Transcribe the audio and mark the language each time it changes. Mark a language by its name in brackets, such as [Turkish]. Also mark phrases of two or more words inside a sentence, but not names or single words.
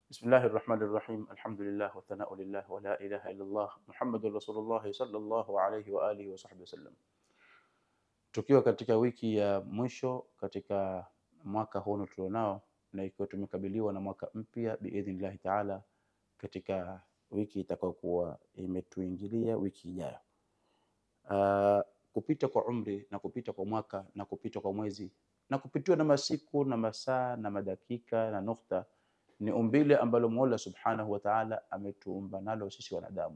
[Arabic] بسم الله الرحمن الرحيم. الحمد لله والثناء لله ولا إله إلا الله محمد رسول الله صلى الله عليه وعلى آله وصحبه وسلم. [Swahili] Tukiwa katika wiki ya mwisho katika mwaka huu tulionao, na ikiwa tumekabiliwa na mwaka mpya [Arabic] بإذن الله تعالى, [Swahili] katika wiki itakayokuwa imetuingilia wiki ijayo. Kupita kwa umri na kupita kwa mwaka na kupita kwa mwezi na kupitiwa na masiku na masaa na madakika na nukta ni umbile ambalo Mola [Arabic] سبحانه وتعالى [Swahili] ametuumba nalo sisi wanadamu.